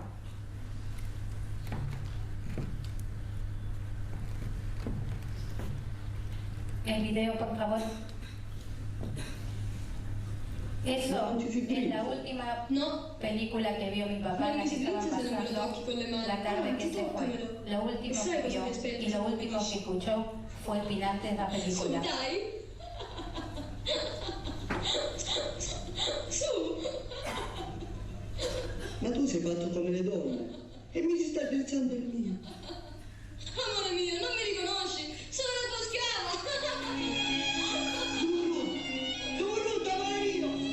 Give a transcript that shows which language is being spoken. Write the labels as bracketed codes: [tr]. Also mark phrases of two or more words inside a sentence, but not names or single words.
[es] El video, por favor. Eso es la última película que vio mi papá, la que estaba pasando la tarde que se fue. Lo último que vio y lo último que escuchó fue el final de la película. [it] Ma tu sei fatto come le donne e mi si sta pensando il mio. Amore mio, non mi riconosci? Sono la tua schiava! Tu brutta Maria!